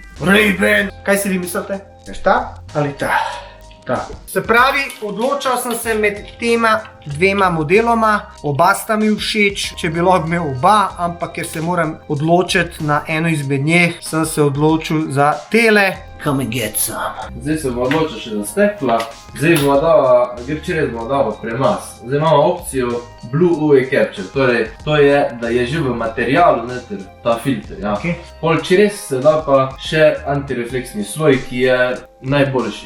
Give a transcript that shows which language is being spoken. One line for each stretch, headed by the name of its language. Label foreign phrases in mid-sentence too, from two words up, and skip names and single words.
Slovenian: Ray-Ban! Kaj si vi mislite? Veš ta ali ta? Ta. Se pravi, odločal sem se med tema dvema modeloma, oba sta mi všeč, če bi lahko imel oba, ampak ker se moram odločiti na eno izmed njih, sem se odločil za tele.
English: Come and get some.
Slovenian: Zdaj se bomo odločili še za stekla. Zdaj bomo dala, včeraj bomo dala premaz. Zdaj imamo opcijo Blue UV Capture, torej to je, da je že v materialu noter ta filter, ja. Okay. Pol čez se da pa še antirefleksni sloj, ki je najboljši.